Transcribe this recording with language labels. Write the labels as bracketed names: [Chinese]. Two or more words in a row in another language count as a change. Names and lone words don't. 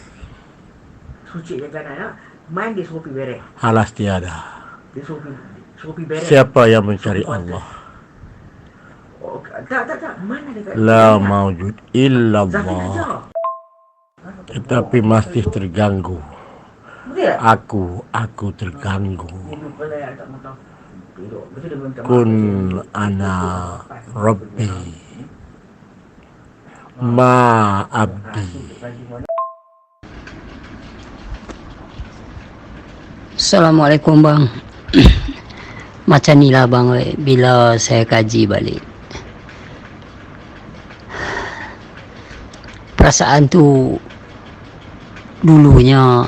[Malay] Halas tiada. Siapa yang mencari Allah? [Arabic] La maujud illallah. [Malay] Tetapi masih terganggu. Aku terganggu. [Arabic] Kun ana Rabbi ma abdi. [Malay] Assalamualaikum bang. Macam ni lah bang, bila saya kaji balik, perasaan tu dulunya